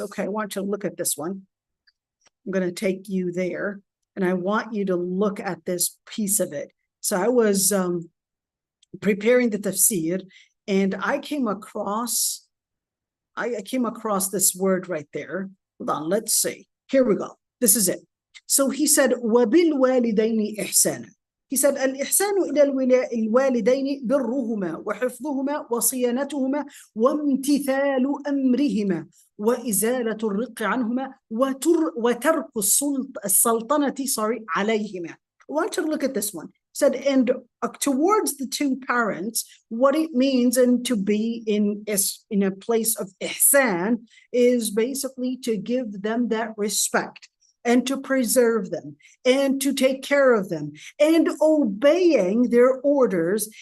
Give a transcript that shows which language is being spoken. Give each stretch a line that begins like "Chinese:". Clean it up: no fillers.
English: Okay, I want you to look at this one. I'm going to take you there, and I want you to look at this piece of it. So I was preparing the tafsir, and I came across this word right there. Hold on, let's see. Here we go. This is it. So he said,
Arabic: وَبِالْوَالِدَيْنِ إِحْسَانًا.
English: He said,
Arabic: الإحسان إلى الوالدين برهما وحفظهما وصيانتهما وامتثال أمرهما وإزالة الرق عنهما وترك السلطنة عليهما.
English: I want you to look at this one. Said, and towards the two parents, what it means and to be in a place of ihsan is basically to give them that respect and to preserve them and to take care of them and obeying their orders.